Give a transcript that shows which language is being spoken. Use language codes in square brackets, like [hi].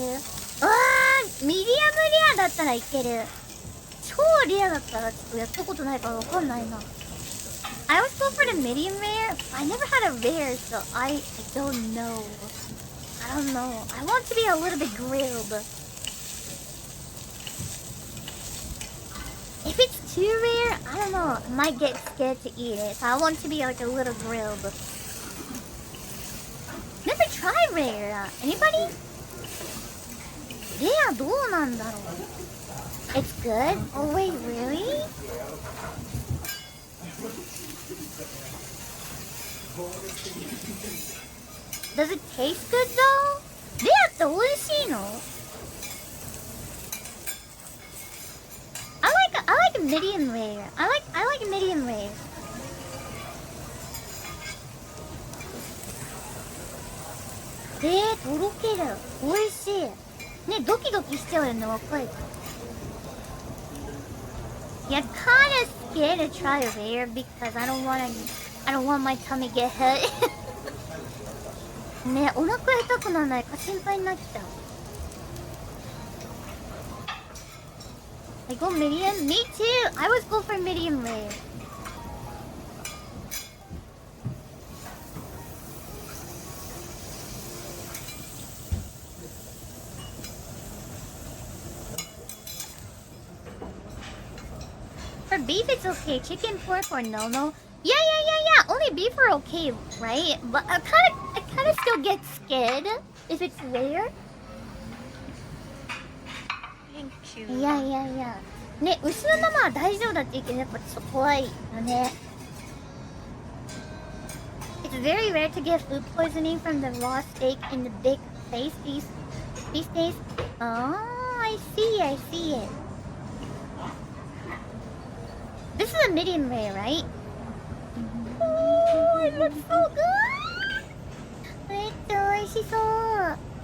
[ja] わー、ミディアムレアだったらいける。超レアだったらちょっとやったことないからわかんないな。 [en] I always go for the medium rare. I never had a rare, so I don't know. I don't know. I want to be a little bit grilled. If it's too rare, I don't know. I might get scared to eat it. So I want to be like a little grilled. Never tried rare. Anybody? [ja] Yeah, どうなんだろう? [en] It's good? Oh wait, really? Does it taste good though? [ja] レアって美味しいの? [en] I like medium rare. I like medium rare. [ja] とろける。美味しい。ね、ドキドキしちゃうよね、若い。 [en] Yeah, kinda scared to try rare because I don't want my tummy get hurt. [ja] ね、お腹痛くならないか心配になっちゃう。 [en] I go medium? Me too! I always go for medium rare. For beef it's okay. Chicken, pork, or no. Yeah. Only beef are okay, right? But I kinda still get scared if it's rare. Yeah. [ja] ね、牛のままは大丈夫だって言うけどやっぱちょっと怖いよね。 [en] It's very rare to get food poisoning from the raw steak in the big face these days. Oh, I see it. This is a medium rare, right? Oh, it looks so good! [ja] めっちゃ美味しそう。